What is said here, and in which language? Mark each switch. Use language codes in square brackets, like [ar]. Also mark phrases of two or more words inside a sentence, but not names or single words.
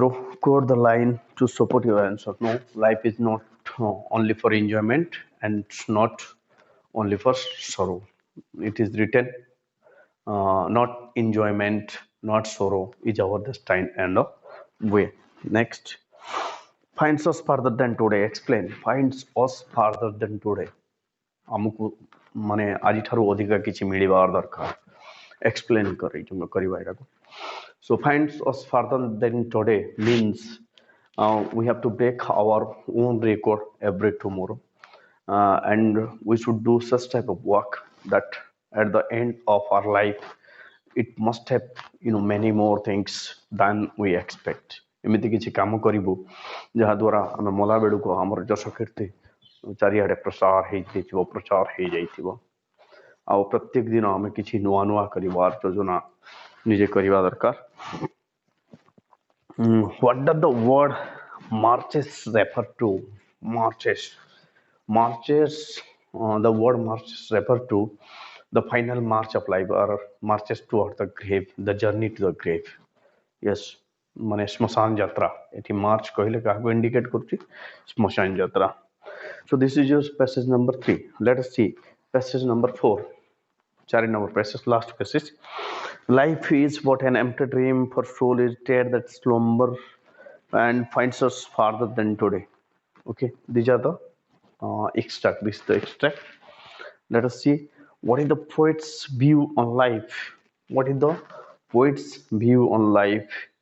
[en] Quote the line to support your answer. No, life is not only for enjoyment and not only for sorrow. It is written, not enjoyment, not sorrow is our destiny and way. Next, finds us further than today. Explain. Finds us further than today. [or] ଆମକୁ ମାନେ ଆଜିଠାରୁ ଅଧିକା କିଛି ମିଳିବାର ଦରକାର ଏକ୍ସପ୍ଲେନ୍ କରିବା ଏଟାକୁ [en] so finds us further than today means we have to break our own record every tomorrow and we should do such type of work that at the end of our life it must have many more things than we expect [or] ଏମିତି କିଛି କାମ କରିବୁ ଯାହାଦ୍ୱାରା ଆମେ ମଲା ବେଳକୁ ଆମର ଯଶ କୀର୍ତ୍ତି ଚାରିଆଡ଼େ ପ୍ରଚାର ହେଇଯାଇଥିବ ଆଉ ପ୍ରତ୍ୟେକ ଦିନ ଆମେ କିଛି ନୂଆ ନୂଆ କରିବାର ଯୋଜନା ନିଜେ କରିବା ଦରକାର [en] what does the word marches refer to marches the word marches refer to the final march of life or marches toward the grave the journey to the grave yes [or] ମାନେ ଶ୍ମଶାନ ଯାତ୍ରା ଏଠି ମାର୍ଚ୍ଚ କହିଲେ କାହାକୁ ଇଣ୍ଡିକେଟ୍ କରୁଛି ଶ୍ମଶାନ ଯାତ୍ରା [en] so this is your passage number 3 let us see passage number 4 4 number passage last passage life is but an empty dream for soul is dead that slumber and finds us farther than today okay these are the extract this is the extract let us see what is the poet's view on life what is the poet's view on life